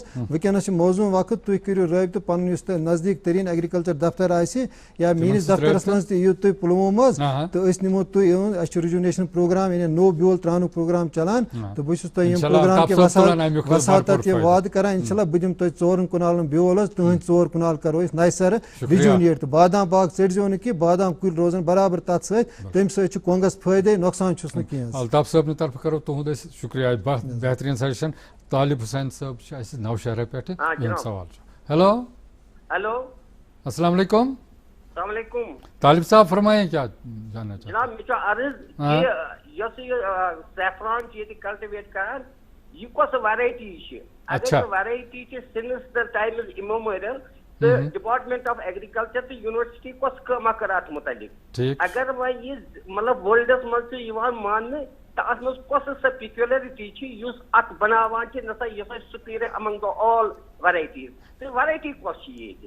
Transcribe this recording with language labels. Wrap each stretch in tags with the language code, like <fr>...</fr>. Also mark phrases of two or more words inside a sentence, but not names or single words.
<ks>وٕنکیٚنس چھُ موزوٗن وقت تُہۍ کٔرِو رٲبطہٕ پنُن یُس تۄہہِ نزدیٖک تریٖن ایگرِکلچر دفتر آسہِ یا میٲنِس دفترس منٛز تہِ یِیِو تُہۍ پُلووم حظ تہٕ أسۍ نِمو تُہۍ اَسہِ چھُ</ks> <en>rejuvenation programme</en> <ks>یعنی نوٚو بیول تراونُک پروگرام چلان تہٕ بہٕ چھُس تۄہہِ ییٚمہِ پروگرام کہِ وساتت یہِ وعدٕ کران</ks> <ar>اِنشاء اللہ</ar> <ks>بہٕ دِمہٕ تۄہہِ 4 کنالن بیول تہند 4 کنال کرو</ks> <ur>نئے سر</ur> <ks>رجونیٹ تو بادام باغ ژٹزو نہ بادام کل روزن برابر تر ست تمہ سۭتۍ کۄنگس فٲیدے نۄقصان چھُس نہٕ کینٛہہ. الطاف صٲبنہِ طرفہٕ کرو تُہُنٛد أسۍ شُکریہ بہتریٖن سجشن. طالب حسین صٲب چھِ اَسہِ نوشہرہ پٮ۪ٹھٕ یِہُنٛد سوال چھُ. ہیلو ہیلو</ks> <ar>السلام علیکم. السلام علیکم.</ar> <ur>طالب صاحب فرمائیں کیا جاننا چاہتے ہیں.</ur> <ks>جناب مےٚ چھُ عرض یۄس یہِ سیفران چھِ ییٚتہِ کلٹِویٹ کران یہِ کۄس ویرایٹی چھِ. اگر ویرایٹی چھِ</ks> <en>since the times immemorial</en> <ks>تہٕ</ks> <en>Department of Agriculture</en> <ks>تہٕ یونیورسٹی کۄس کٲما کٔر اتھ متعلق. اگر وۄنۍ یہِ مطلب ورلڈس منٛز چھُ یِوان ماننہٕ تہٕ اتھ منٛز کۄس سۄ پیکیولرٹی چھِ یُس اتھ بناوان چھِ نسا یۄس اَسہِ</ks> <en>superior among the all varieties</en> <ks>تہٕ ویرایٹی کۄس چھِ ییٚتہِ.</ks>